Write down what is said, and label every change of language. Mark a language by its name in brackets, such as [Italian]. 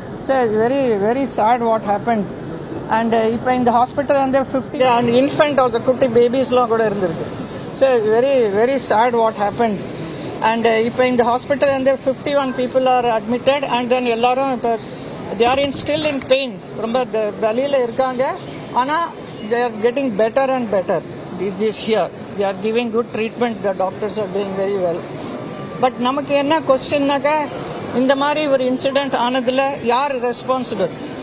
[English] So very very sad what happen. And இப்போ இந்த hospital 50 and infant also, [Tamil] குட்டி பேபிஸ்லாம் கூட இருந்திருக்கு. [English] So very very sad what happen. And இப்போ இந்த hospital 51 people are admitted. And then [Tamil] எல்லாரும் இப்போ [English] They are still in pain. [Tamil] ரொம்ப வலியில் இருக்காங்க. ஆனால் [English] they are getting better and better. This here, they are giving good treatment. The doctors are doing very well. [Tamil] But நமக்கு என்ன கொஸ்டின்னாக்கா, இந்த மாதிரி ஒரு இன்சிடென்ட் ஆனதுல யார் ரெஸ்பான்சிபிள்?